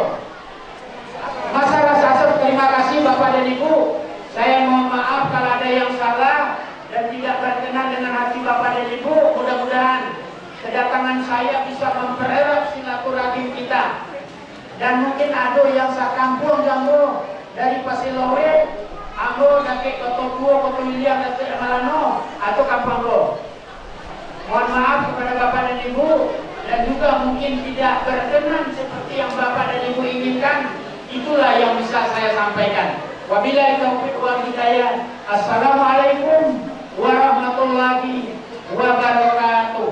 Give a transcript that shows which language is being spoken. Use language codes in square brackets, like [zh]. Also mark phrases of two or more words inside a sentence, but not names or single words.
[id] Masalah sasar, terima kasih Bapak dan Ibu. Saya mohon maaf kalau ada kedatangan saya bisa mempererat silaturahim kita. Dan mungkin ada yang sakampung jambo dari Pasilawe, ambo dake Kotobuo, Kotowilia, Date Malano atau Kampanggo. Mohon maaf kepada Bapak dan Ibu, dan juga mungkin tidak berkenan seperti yang Bapak dan Ibu inginkan. Itulah yang bisa saya sampaikan. [ar] وبالله التوفيق والهداية. السلام عليكم ورحمة الله وبركاته.